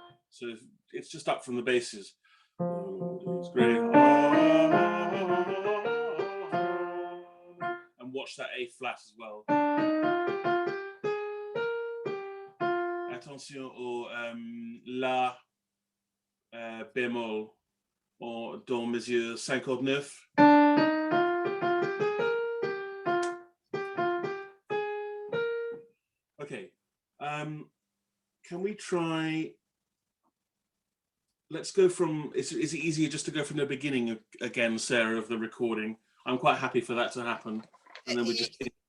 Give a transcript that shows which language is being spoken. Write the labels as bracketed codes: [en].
[en] So it's just up from the basses. The Lord is great. And watch that A flat as well. [fr] Attention au La bémol dans mesure 59. [en] Okay, can we try, let's go from, is it easier just to go from the beginning again, Sarah, of the recording? I'm quite happy for that to happen. And then we just.